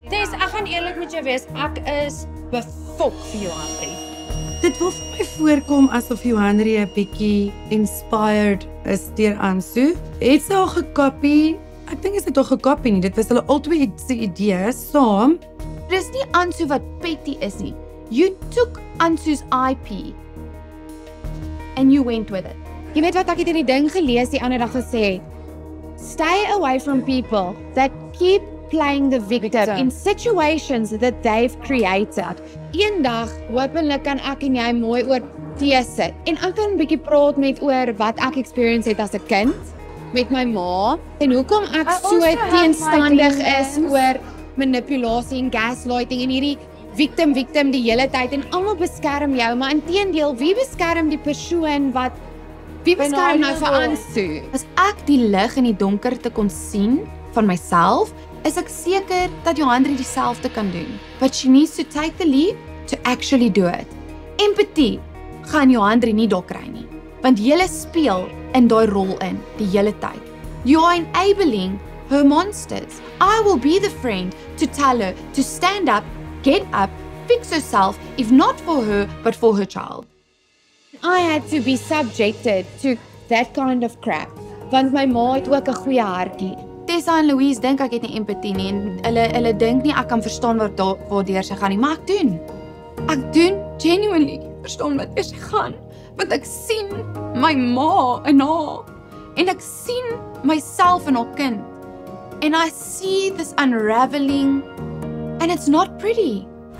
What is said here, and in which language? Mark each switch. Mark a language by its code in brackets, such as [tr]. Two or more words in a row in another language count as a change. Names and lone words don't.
[af] Tess, ek gaan eerlik met jou wees, ek is befok vir jou, Henry. Dit wil vir my voorkom asof Johanri 'n bietjie inspired is deur Ansu. Het sy al gekopie? Ek dink is dit tog gekopie nie. Dit was hulle albei se idee saam. Dis nie Ansu wat petty is nie. [en] You took Ansu's IP and you went with it. [af] Jy weet wat ek het in die ding gelees die ander dag gesê het? [en] Stay away from people that keep playing the victim in situations that they've created. [af] Eendag, hopelik kan ek en jy mooi oor tee sit. En ek kan 'n bietjie praat met oor wat ek experience het as 'n kind met my ma en hoekom ek so teenstandig is oor manipulasie en gaslighting en hierdie victim die hele tyd en almal beskerm jou, maar inteendeel, wie beskerm die persoon wat wie beskerm nou vir Ansu? As ek die lig in die donkerte kon sien van myself, is ek seker dat Johanri dieselfde kan doen. [en] But she needs to take the leap to actually do it. [af] Empathy gaan Johanri nie dok kry nie, want julle speel in daai rol in die hele tyd. [en] You are enabling her monsters. I will be the friend to tell her to stand up, get up, fix herself, if not for her, but for her child. I had to be subjected to that kind of crap, [af] want my ma het ook 'n goeie hartjie. Tessa en Louise dink ek het nie empatie nie en hulle dink nie ek kan verstaan waardeur sy gaan nie, maar ek doen. Ek doen genuinely verstaan wat sy gaan, want ek sien my ma in haar en ek sien myself in haar kind. [en] And I see this unraveling and it's not pretty.